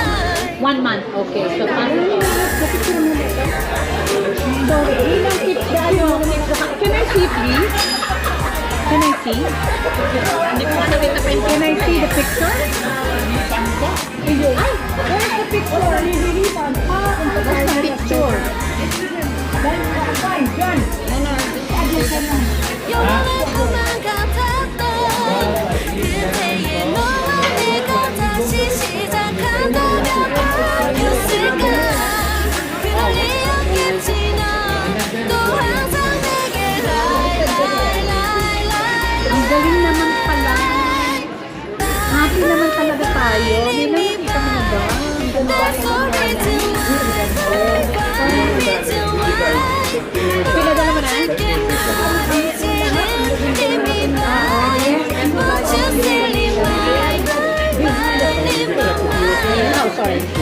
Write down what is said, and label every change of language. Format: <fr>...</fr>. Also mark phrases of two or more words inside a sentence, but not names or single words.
<en>1 month. Okay, so can I see, please? Can I see? Can I see the picture? Ay, where's the picture? Where's the picture? Fine, done.</en> <ko>영원한 같았던 그때의 너와 내가 다시 시작한다면 바뀌었을까 그럴 리 없겠지 넌 또 항상 내게</ko> <tl>Ang galing naman pala. Happy naman talaga tayo. May nakikita mo na ba? Ang ganda Pinadala mo na?</tl> <en>Oh, sorry.</en>